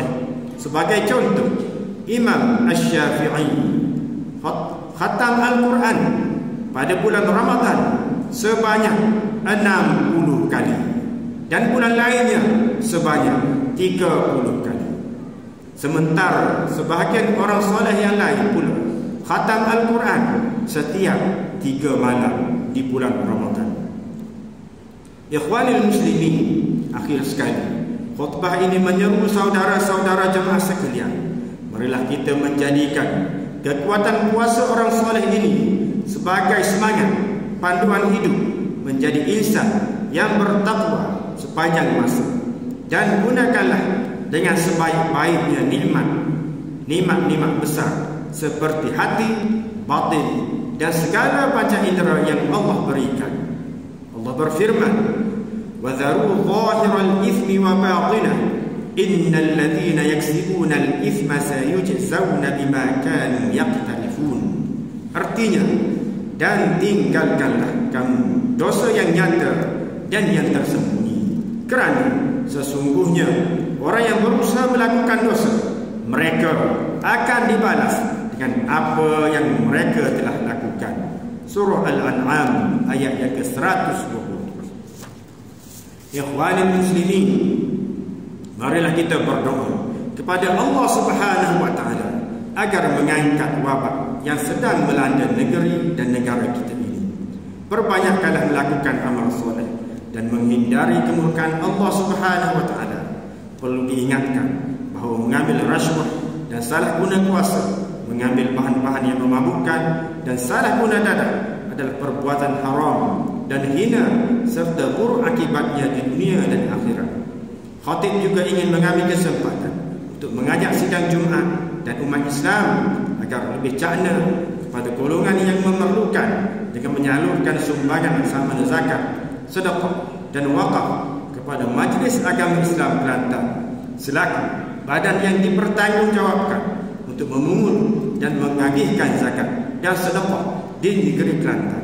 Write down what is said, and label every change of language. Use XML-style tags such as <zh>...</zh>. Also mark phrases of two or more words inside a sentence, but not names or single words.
<ms>Sebagai contoh, Imam Asy-Syafi'i khatam Al-Quran pada bulan Ramadan sebanyak 60 kali dan bulan lainnya sebanyak 30 kali. Sementara sebahagian orang soleh yang lain pula khatam Al-Quran setiap 3 malam di bulan Ramadan.</ms> <ar>إخوان المسلمين,</ar> <ms>akhir sekali, khutbah ini menyeru saudara-saudara jemaah sekalian, marilah kita menjadikan kekuatan puasa orang soleh ini sebagai semangat panduan hidup menjadi insan yang bertakwa sepanjang masa, dan gunakanlah dengan sebaik-baiknya nikmat besar seperti hati, batin dan segala panca indera yang Allah berikan. Allah berfirman,</ms> <ar>"وذروا ظاهر الإثم وباطنه إن الذين يكسبون الإثم سيجزون بما كانوا يقترفون."</ar> <ms>Artinya, dan tinggalkanlah kamu dosa yang nyata dan yang tersembunyi, kerana sesungguhnya orang yang berusaha melakukan dosa, mereka akan dibalas dengan apa yang mereka telah lakukan. Surah Al-An'am ayat yang ke-120.</ms> <ar>إخوان المسلمين,</ar> <ms>marilah kita berdoa kepada Allah</ms> <ar>سبحانه وتعالى</ar> <ms>agar mengangkat wabak yang sedang melanda negeri dan negara kita ini. Perbanyakkanlah melakukan amal soleh dan menghindari kemurkaan Allah</ms> <ar>سبحانه وتعالى.</ar> <ms>Perlu diingatkan bahawa mengambil rasuah dan salah guna kuasa, mengambil bahan-bahan yang memabukkan dan salah guna dana adalah perbuatan haram dan hina serta buruk akibatnya di dunia dan akhirat. Khatib juga ingin mengambil kesempatan untuk mengajak sidang Jumaat dan umat Islam agar lebih cakna kepada golongan yang memerlukan dengan menyalurkan sumbangan sama zakat, sedekah dan wakaf kepada Majlis Agama Islam Kelantan selaku badan yang dipertanggungjawabkan untuk memungut dan mengagihkan zakat dan sedekah di negeri Kelantan.</ms>